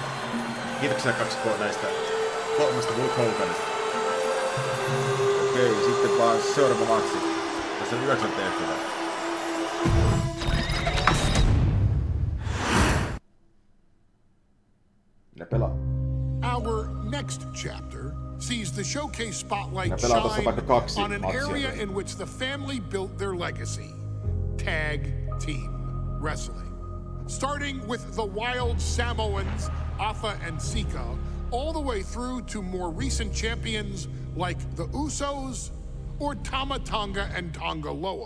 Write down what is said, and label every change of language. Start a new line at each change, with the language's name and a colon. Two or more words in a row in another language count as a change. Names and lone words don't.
Finnish: Kiitoksia 2K näistä 3 Hulk Hoganista. Okei, sitten vaan seuraava matsi. Tässä on 9 tehtävää. Ne pelaa.
English: Our next chapter sees the showcase spotlight
Finnish: Ne pelaa tossa
English: shine
Finnish: vaikka 2
English: on an area
Finnish: matsia.
English: in which the family built their legacy, tag team wrestling. Starting with the wild Samoans, Afa and Sika, all the way through to more recent champions like the Usos or Tama Tonga and Tonga Loa.